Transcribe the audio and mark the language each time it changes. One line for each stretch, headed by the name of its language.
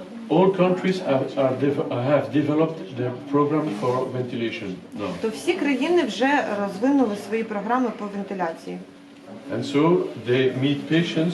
English: all countries have developed their program for ventilation now.
Ukrainian: то всі країни вже розвинули свої програми по вентиляції.
English: And so they meet patients